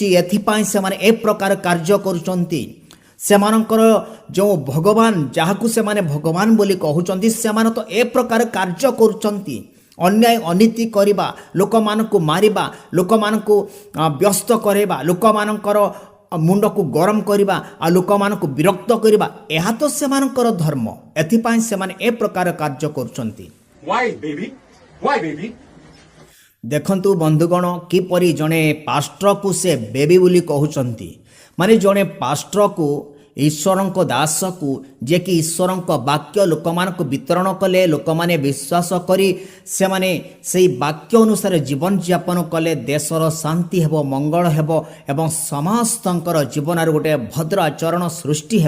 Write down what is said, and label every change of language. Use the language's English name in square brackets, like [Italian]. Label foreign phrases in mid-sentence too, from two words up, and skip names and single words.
[Odia] ଏଥିପାଇଁ ସେମାନେ ଏ ପ୍ରକାର କାର୍ଯ୍ୟ କରୁଛନ୍ତି। ସେମାନଙ୍କର ଯେଉଁ ଭଗବାନ, ଯାହାକୁ ସେମାନେ ଭଗବାନ ବୋଲି କହୁଛନ୍ତି, ସେମାନେ ତ ଏ ପ୍ରକାର କାର୍ଯ୍ୟ କରୁଛନ୍ତି। ଅନ୍ୟାୟ ଅନୀତି କରିବା, ଲୋକମାନଙ୍କୁ ମାରିବା, ଲୋକମାନଙ୍କୁ ବ୍ୟସ୍ତ କରାଇବା, ଲୋକମାନଙ୍କର ମୁଣ୍ଡକୁ ଗରମ କରିବା, ଆଉ ଲୋକମାନଙ୍କୁ ବିରକ୍ତ କରିବା, ଏହା ତ ସେମାନଙ୍କର ଧର୍ମ। ଏଥିପାଇଁ ସେମାନେ ଏ ପ୍ରକାର କାର୍ଯ୍ୟ କରୁଛନ୍ତି। [English] Why baby? Why baby? [Odia] ଦେଖନ୍ତୁ ବନ୍ଧୁଗଣ, କିପରି ଜଣେ ପାଷ୍ଟରକୁ ସେ ବେବି ବୋଲି କହୁଛନ୍ତି। ମାନେ ଜଣେ ପାଷ୍ଟରକୁ, ଈଶ୍ୱରଙ୍କ ଦାସକୁ, ଯିଏକି ଈଶ୍ୱରଙ୍କ ବାକ୍ୟ ଲୋକମାନଙ୍କୁ ବିତରଣ କଲେ, ଲୋକମାନେ ବିଶ୍ୱାସ କରି ସେମାନେ ସେହି ବାକ୍ୟ ଅନୁସାରେ ଜୀବନଯାପନ କଲେ, ଦେଶର ଶାନ୍ତି ହେବ, ମଙ୍ଗଳ ହେବ ଏବଂ ସମସ୍ତଙ୍କର ଜୀବନରେ ଗୋଟେ ଭଦ୍ର ଆଚରଣ ସୃଷ୍ଟି ହେବ।